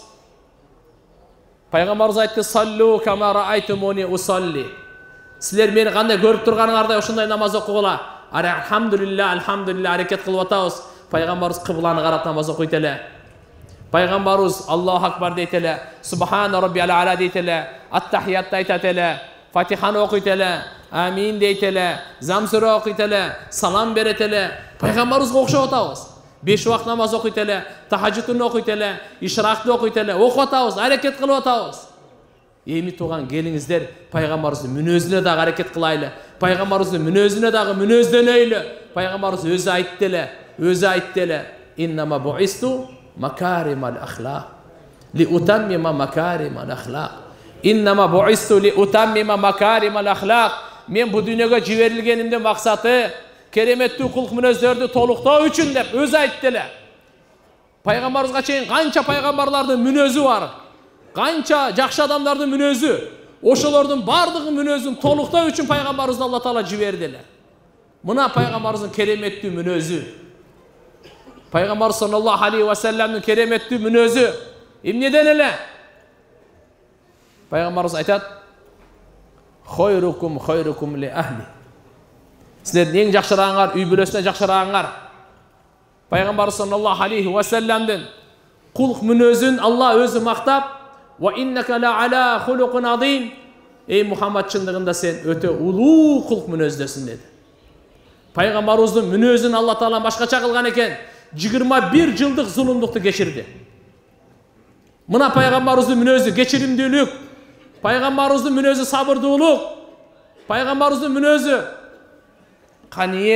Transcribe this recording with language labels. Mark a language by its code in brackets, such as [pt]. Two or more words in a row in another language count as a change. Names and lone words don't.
[ky] Пайгамбарыбыз айтты: [ar] "صلوا كما رأيتموني أصلي." [ky] Силер мени кандай көрүп турганыңардай ошондой намаз окугула. Алхамдулилля аракет кылып атабыз. Пайгамбарыбыз кыбланы карап намаз окуйт эле. Пайгамбарыбыз [ar] الله أكبر [ky] дейт эле, [ar] سبحان ربي الأعلى [ky] дейт эле, ат-тахиятты айтат эле, Фатиханы окуйт эле, амин дейт эле, Замсура окуйт эле, салам берет эле. Пайгамбарыбызга окшоп атабыз. 5 убакыт намаз окуйт эле, тахажжудун окуйт эле, ишракты окуйт эле, окуп атабыз, аракет кылып атабыз. Эми туган келиңиздер, пайгамбарыбыздын мүнөзүнө дагы аракет кылайлы. Пайгамбарыбыздын мүнөзүнө дагы мүнөздөнөйлү. Пайгамбарыбыз өзү айтты эле, [ar] "إنما بعثت مكارم الأخلاق لأتمم مكارم الأخلاق." إنما بعثت لأتمم مكارم الأخلاق. [ky] Мен бу дүйнөгө жиберилгенимдин максаты кереметтүү кулк мүнөздөрдү толуктоо үчүн деп өзү айтты эле. Пайгамбарыбызга чейин канча пайгамбарлардын мүнөзү бар, канча жакшы адамдардын мүнөзү, ошолордун бардыгы мүнөзүн толуктоо үчүн пайгамбарыбызды Алла Таала жиберди эле. Мына пайгамбарыбыздын кереметтүү мүнөзү. Пайгамбар [ar] صلى الله عليه و سلم [ky] кереметтүү мүнөзү эмнеден эле? Пайгамбарыбыз айтат: [ar] "خيركم خيركم لأهله." [ky] Силердин эң жакшырагыңар үй бүлөсүнө жакшырагыңар. Пайгамбар [ar] صلى الله عليه و سلم [ky] кулк мүнөзүн Алла өзү мактап: [ar] "و إنك لعلى خلق عظيم." [ky] Ey Muhammed, чындыгында сен өтө улуу кулк мүнөздөсүн деди. Пайгамбарыбыздын мүнөзүн Алла Таала башкача кылган экен. 21 жылдык зулумдукту кечирди. Мына пайгамбарыбыздын мүнөзү кечиримдүүлүк, пайгамбарыбыздын мүнөзү сабырдуулук, пайгамбарыбыздын мүнөзү каниет.